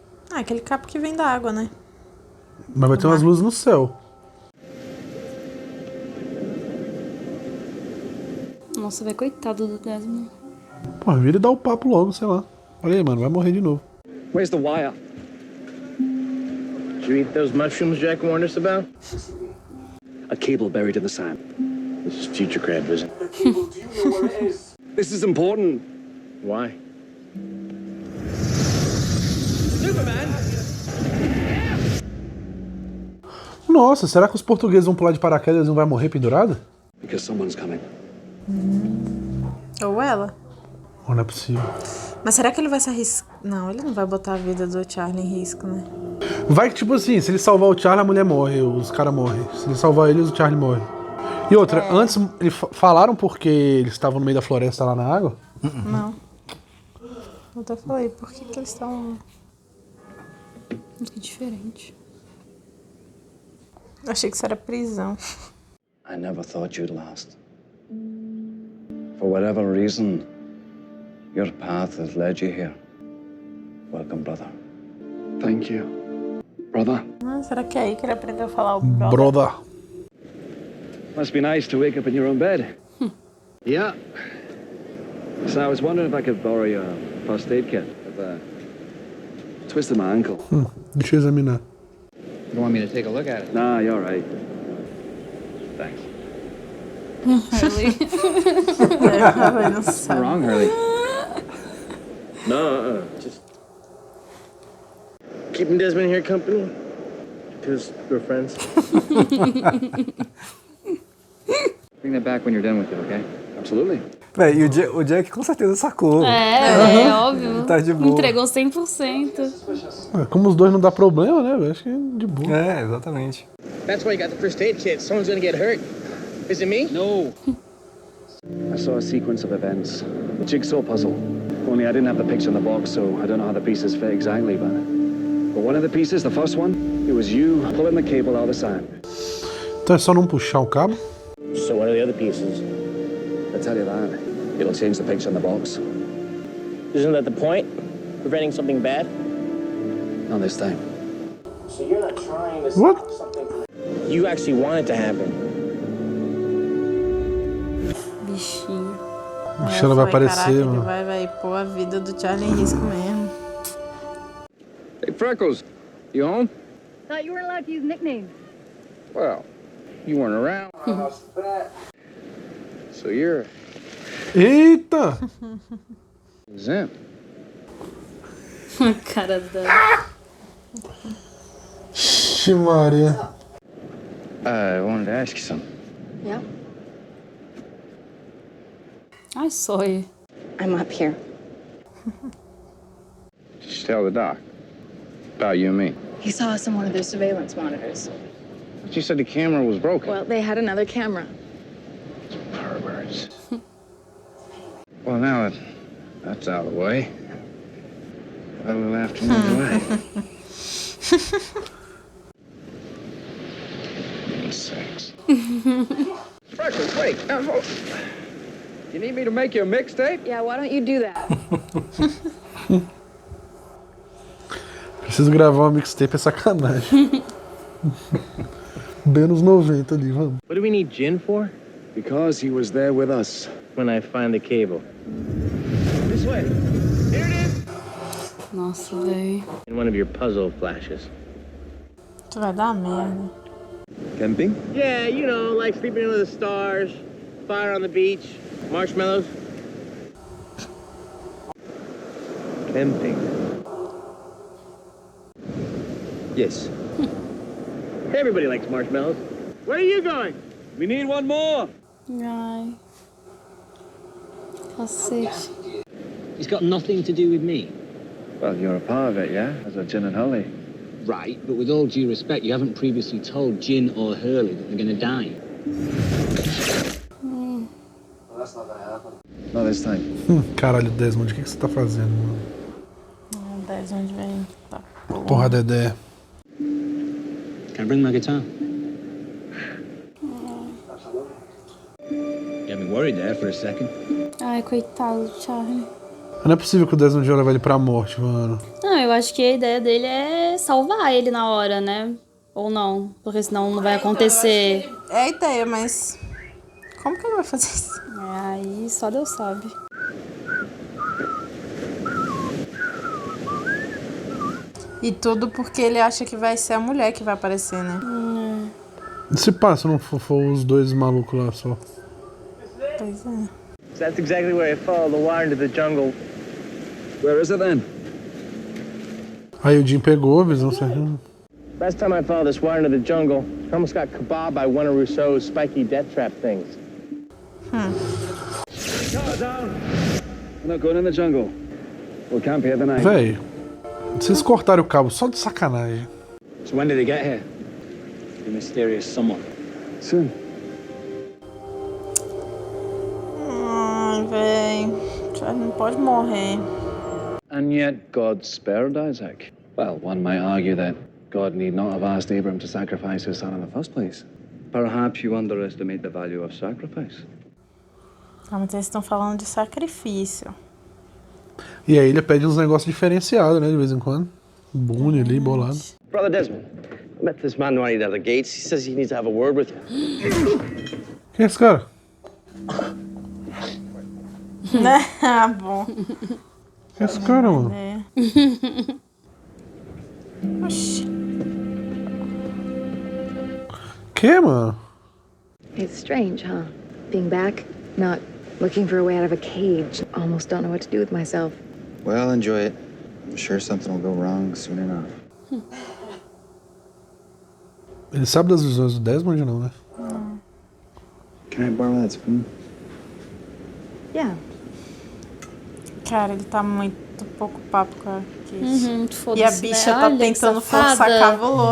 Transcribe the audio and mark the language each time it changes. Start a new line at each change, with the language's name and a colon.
Portuguese: Ah, aquele capo que vem da água, né? mas vai ter umas luzes no céu. Nossa, velho, coitado do Desmond. Pô, vira e dá o papo logo, sei lá. Olha aí, mano, vai morrer de novo.
English: Where's the wire? Did you eat those mushrooms Jack warned us about? A cable buried in the sand. This is future Grand Vision. This is important. Why? Superman?
Portuguese: Nossa, será que os portugueses vão pular de paraquedas e não vai morrer pendurado?
English: Because someone's coming.
Portuguese: Ou ela. Oh, não é possível. Mas será que ele vai se arriscar? Não, ele não vai botar a vida do Charlie em risco, né? Vai que, tipo assim, se ele salvar o Charlie, a mulher morre, os caras morrem. Se ele salvar eles, o Charlie morre. E outra, antes, eles falaram porque eles estavam no meio da floresta lá na água? Não. Eu até falei, por que eles estão... Que diferente. Eu achei que isso era prisão.
English: I never thought you'd last. For whatever reason, your path has led you here. Welcome, brother. Thank you. Brother.
Portuguese: Ah, será que é aí que ele aprendeu a falar o brother? Broda.
English: Must be nice to wake up in your own bed. Yeah. So I was wondering if I could borrow your first aid kit. I've twisted my ankle.
Portuguese: Deixa eu examinar.
English: You want me to take a look at it? Nah, you're right. Thanks. Hurley. What's wrong, Hurley? No, just keeping Desmond here company because we're friends. Bring that back when you're done with it, okay? Absolutely.
Portuguese: Véi, e o Jack com certeza sacou. É óbvio. Tá de boa. Entregou 100%. Como os dois não dá problema, né, velho? Acho que é de boa. É, exatamente.
English: That's why you got the first aid kit. Someone's gonna get hurt. Is it me? No. I saw a sequence of events. A jigsaw puzzle. Only I didn't have the picture in the box, so I don't know how the pieces fit exactly, but one of the pieces, the first one, it was you pulling the cable out of the sand.
Portuguese: Então é só não puxar o cabo?
English: So what are the other pieces? I tell you that, it'll change the picture in the box. Isn't that the point? Preventing something bad? Not this time. So you're not trying to What? stop something. You actually want it to happen.
Portuguese: Bichinho. Acho que ela vai aparecer, caraca, mano. Ele vai pôr a vida do Charlie em risco mesmo.
English: Hey, Freckles, you home? Thought you weren't allowed to use nicknames. Well, you weren't around. So you're
Portuguese: Eita! Zim. A cara dela. Ixi, Maria.
English: I wanted to ask you something. Yeah.
Portuguese: Ai, sonho.
English: I'm up here. Just tell the doc about you and me. He saw us on one of their surveillance monitors. But you said the camera was broken. Well, they had another camera. Perverts. Well, now that that's out of the way, we'll have to move away. Sex. Freckles, wait. You need me to make you a mixtape? Yeah, why don't you do that?
Portuguese: Preciso gravar uma mixtape, é sacanagem. Bem nos 90 ali, vamos.
English: What do we need gin for? Because he was there with us. When I find the cable. This way. Here it is.
Portuguese: Nossa, velho.
English: In one of your puzzle flashes.
Portuguese: Tu vai dar merda.
English: Camping? Yeah, you know, like sleeping under the stars, fire on the beach, marshmallows. Camping. Yes. Everybody likes marshmallows. Where are you going? We need one more.
Portuguese: Ai. Cacete.
English: It's got nothing to do with me. Well, you're a part of it, yeah? As a Gin and Hurley. Right, but with all due respect, you haven't previously told Jin or Hurley that they're gonna die. Well, that's not gonna happen. Not this time.
Portuguese: Caralho, Desmond, o que você tá fazendo, mano? 10 onde vem. Tá. Porra, Dedé.
English: Can I bring my guitar? You had me worried there for a second.
Portuguese: Ai, coitado do Charlie. Não é possível que o Desmond ia levar ele pra morte, mano. Não, eu acho que a ideia dele é salvar ele na hora, né? Ou não, porque senão não vai acontecer. É a ideia, mas como que ele vai fazer isso? É, aí só Deus sabe. E tudo porque ele acha que vai ser a mulher que vai aparecer, né? E se passa, não for os dois malucos lá só? Pois é.
English: So that's exactly where I followed the wire into the jungle. Where is it then?
Portuguese: Aí o Jim pegou, a visão certinha.
English: Last time I followed this wire into the jungle, I almost got kebabbed by one of Rousseau's spiky death trap things. We're not going in the jungle. We'll camp here the night.
Portuguese: Véi, vocês cortaram o cabo só de sacanagem.
English: So when did they get here? The mysterious someone. Soon.
Portuguese: Ai, véi. Charlie não pode morrer.
English: And yet God spared Isaac. Well, one might argue that God need not have asked Abraham to sacrifice his son in the first place. Perhaps you underestimate the value of sacrifice.
Portuguese: Ah, mas eles estão falando de sacrifício. E aí ele pede uns negócios diferenciados, né, de vez em quando. Boone ali, bolado.
English: Brother Desmond, I met this man right out of the gates. He says he needs to have a word with you.
Portuguese: Quem é esse cara? Ah, bom. Quem é esse cara, mano? É. Oxi. Que, mano?
English: It's strange, huh? Being back, not looking for a way out of a cage. Almost don't know what to do with myself. Well, enjoy it. I'm sure something will go wrong soon enough.
Portuguese: Ele sabe das visões do Desmond, não, né?
English: Can I borrow that spoon? Yeah.
Portuguese: Cara, ele tá muito pouco papo com a Kate. E a Foda-se, bicha né? tá Olha que tentando safada. forçar cabuloso.